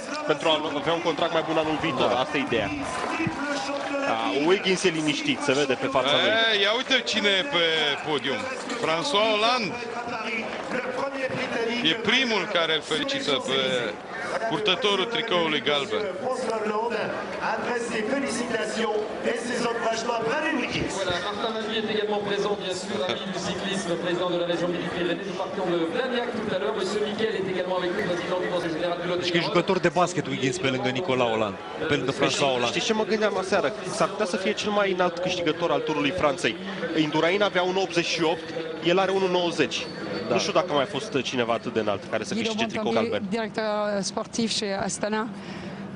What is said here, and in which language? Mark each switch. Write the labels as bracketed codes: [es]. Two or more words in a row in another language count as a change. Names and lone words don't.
[ro] Pentru a avea un contract mai bun anul viitor, asta e ideea. Wiggins e liniștit, se vede pe fața lui. Ia uite cine e pe podium. François Hollande. E primul care îl felicită pe purtătorul tricoului galben. [fr] Voilà, Martin Mabie est également présent, bien sûr, ami du cyclisme, président de la région Midi-Pyrénées. Nous partions de Blagnac tout à l'heure. Monsieur Miquel est également avec nous, président du conseil général du Lot. [ro] Și că e jucător de basket Wiggins pe lângă Nicolas Hollande, pe lângă François Hollande. Știi ce mă gândeam aseară? S-ar putea să fie cel mai înalt câștigător al turului Franței. Indurain avea 1,88, el are 1,90. Da. Nu știu dacă a mai fost cineva atât de înalt care să câștige tricou galben. [fr] Directeur sportif chez Astana.